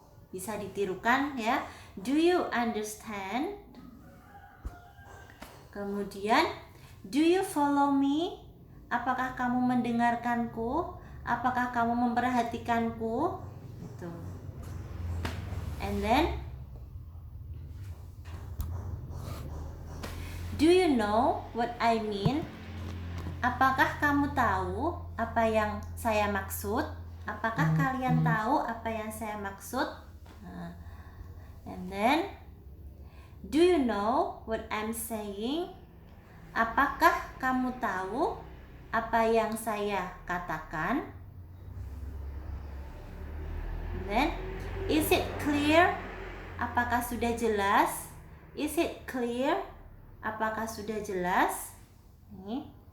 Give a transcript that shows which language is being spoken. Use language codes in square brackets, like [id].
[id] Bisa ditirukan ya. [en] Do you understand? [id] Kemudian [en] do you follow me? [id] Apakah kamu mendengarkanku? Apakah kamu memperhatikanku? Gitu. [en] And then do you know what I mean? [id] Apakah kamu tahu apa yang saya maksud? Apakah kalian tahu apa yang saya maksud? [en] And then do you know what I'm saying? [id] Apakah kamu tahu apa yang saya katakan? [en] And then is it clear? [id] Apakah sudah jelas? [en] Is it clear? [id] Apakah sudah jelas? Nih.